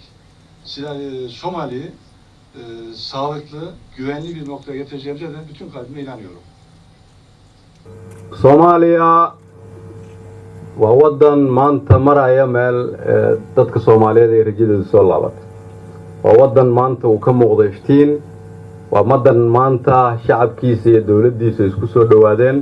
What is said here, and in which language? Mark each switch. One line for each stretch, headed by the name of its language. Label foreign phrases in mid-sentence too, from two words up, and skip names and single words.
Turkish: Somali'yi sağlıklı, güvenli bir noktaya getireceğimize de bütün kalbimle inanıyorum.
Somali: Soomaaliya waa wadan maanta maraya meel dadka Soomaaliyeed ay rajadooda soo laabatay. Waa wadan maanta uu ka muuqdo iftiin. Waa wadan maanta shacabkiisa iyo dawladdiisa isku soo dhawaadeen.